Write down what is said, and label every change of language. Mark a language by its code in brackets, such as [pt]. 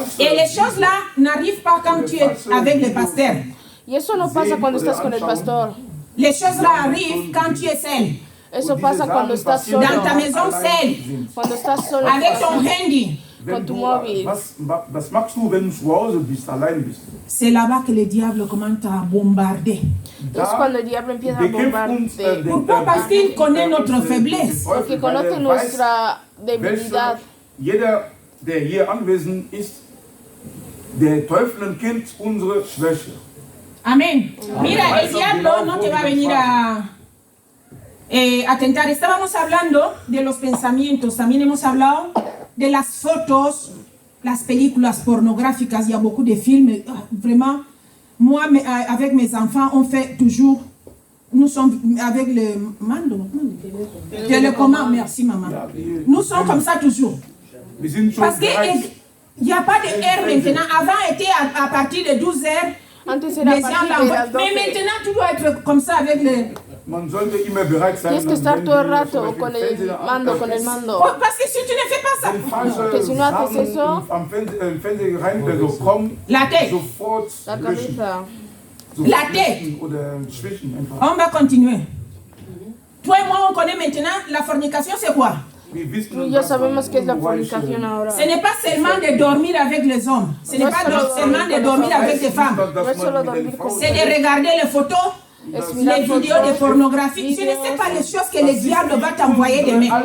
[fr] Et les choses là n'arrivent pas quand tu es avec le pasteur. [es] Y eso no pasa cuando estás con el pastor. [fr] Les choses là arrivent quand tu es seul. [es] Eso pasa cuando estás solo. [fr] Dans ta maison seule, [es] Cuando estás solo [fr] avec ton handy. [es] con tu móvil. [de] Was machst du, wenn du zu Hause bist, allein bist? [fr] C'est là-bas que le diable commence à bombarder. [es] Es cuando el diablo empieza a bombardarte. [fr] Pourquoi? Parce qu'il connaît notre faiblesse. [es] Porque conoce nuestra debilidad. [de] Jeder, der hier anwesend ist, der Teufel kennt unsere Schwäche. [es] Amén. Mira, el diablo no te va a venir a tentar. Estábamos hablando de los pensamientos. También hemos hablado de las fotos, las películas pornográficas. [fr] Il y a beaucoup de films. Vraiment, moi, avec mes enfants, on fait toujours... Nous sommes avec le mando. Télécommande, merci maman. Nous sommes comme ça toujours. Parce qu'il n'y a pas de heure maintenant. Avant, était à partir de 12 heures. [es] Antes era a [fr] Les gens [es] partir de [fr] l'envoient. [es] las 12. [fr] Mais maintenant, tu dois être comme ça avec le... [es] Tienes que estar todo el rato con el mando, con el mando. [fr] Parce que si tu ne fais pas ça, [es] Que si no haces eso, [fr] la tête, [es] la cabeza. [fr] la tête. On va continuer. Toi et moi, on connaît maintenant la fornication, c'est quoi? [es] Tú y yo sabemos que es la fornicación ahora. [fr] Ce n'est pas seulement de dormir avec les hommes. Ce n'est pas seulement de dormir avec les femmes. [es] No es solo dormir con [fr] C'est de regarder les photos, les vidéos de pornographie. Je ne sais pas les choses que le diable va t'envoyer demain.